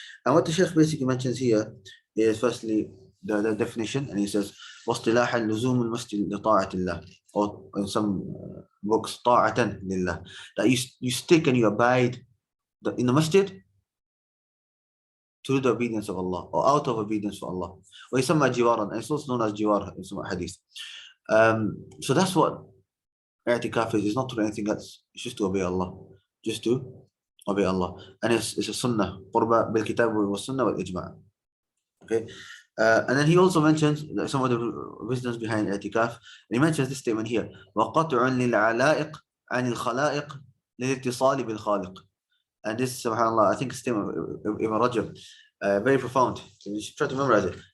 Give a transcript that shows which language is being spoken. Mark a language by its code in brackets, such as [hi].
[en] And what the Sheikh basically mentions here is firstly the definition, and he says, [ar] واصطلاحا لزوم المسجد لطاعة الله, [en] or in some books, [ar] طاعة لله, [en] that you stick and you abide in the masjid to the obedience of Allah, or out of obedience for Allah. [ar] ويسمى جوارا, [en] and it's also known as jiwar in some hadith. So that's what i'tikaf is. It's not to do anything else. It's just to obey Allah. Just to obey Allah. And it's a sunnah. [ar] قربة بالكتاب والسنة والإجماع. [en] Okay. And then he also mentions some of the wisdoms behind i'tikaf. And he mentions this statement here. [ar] وَقَطْعٌ لِلْعَلَائِقِ عَنِ الْخَلَائِقِ لِلِاتِّصَالِ بِالْخَالِقِ. [en] And this, subhanAllah, I think it's a statement of Ibn Rajab, very profound. So you should try to memorize it.